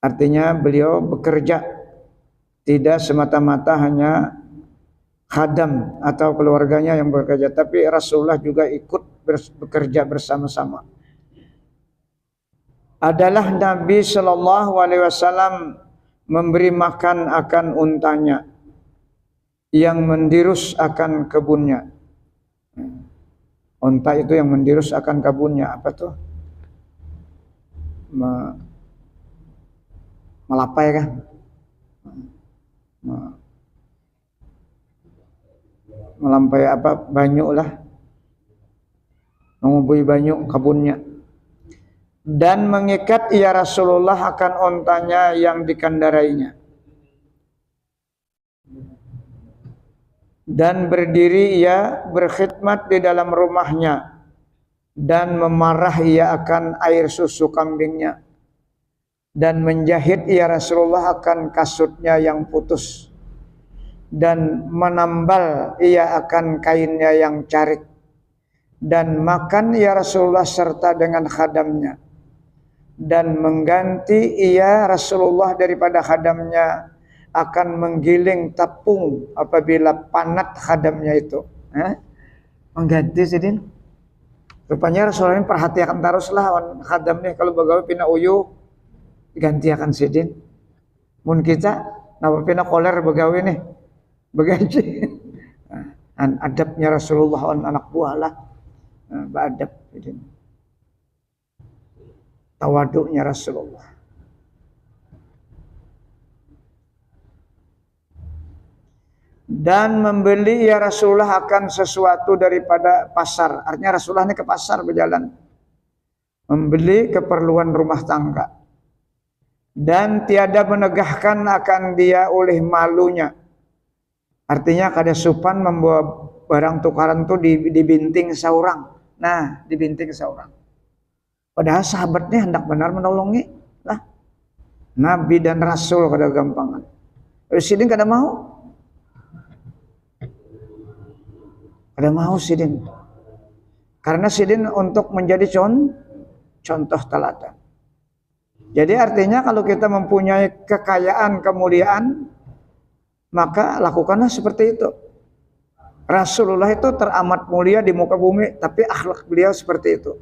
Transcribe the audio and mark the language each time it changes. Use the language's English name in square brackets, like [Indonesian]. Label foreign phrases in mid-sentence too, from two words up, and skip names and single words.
[Indonesian] Artinya beliau bekerja, Tidak semata-mata hanya khadam atau keluarganya yang bekerja, tapi Rasulullah juga ikut bekerja bersama-sama. Adalah Nabi [Arabic] Shallallahu Alaihi Wasallam [Indonesian] memberi makan akan untanya, yang mendirus akan kebunnya. Unta itu yang mendirus akan kebunnya, apa tuh? [Banjar] Melapai kan? Melampai apa? Banyu lah, mengubui banyu kebunnya. [Indonesian] Dan mengikat ia Rasulullah akan ontanya yang dikendarainya. Dan berdiri ia berkhidmat di dalam rumahnya, dan memarah ia akan air susu kambingnya, dan menjahit ia Rasulullah akan kasutnya yang putus, dan menambal ia akan kainnya yang carik, dan makan ia Rasulullah serta dengan khadamnya, dan mengganti ia Rasulullah daripada khadamnya akan menggiling tepung apabila panat khadamnya itu. [Banjar] Mengganti sidin. Rupanya Rasulullah ini perhatikan teruslah khadamnya kalau begawe pina uyu diganti akan sidin. Mun kita napa pina koler begawe nih begaji. Adabnya Rasulullah anak buah lah. Beradab sidin. Tawaduknya Rasulullah. [Indonesian] Dan membeli ya Rasulullah akan sesuatu daripada pasar. Artinya Rasulullah ini ke pasar berjalan, membeli keperluan rumah tangga, dan tiada menegahkan akan dia oleh malunya. [Banjar] Artinya kada supan membawa barang tukaran itu dibinting seorang. Nah, dibinting seorang. Padahal sahabatnya hendak benar menolongi lah. Nabi dan Rasul kada gampangan. Sidin kada mau. Kada mau sidin. Karena sidin untuk menjadi contoh teladan. [Indonesian] Jadi artinya kalau kita mempunyai kekayaan, kemuliaan, maka lakukanlah seperti itu. Rasulullah itu teramat mulia di muka bumi, tapi akhlak beliau seperti itu.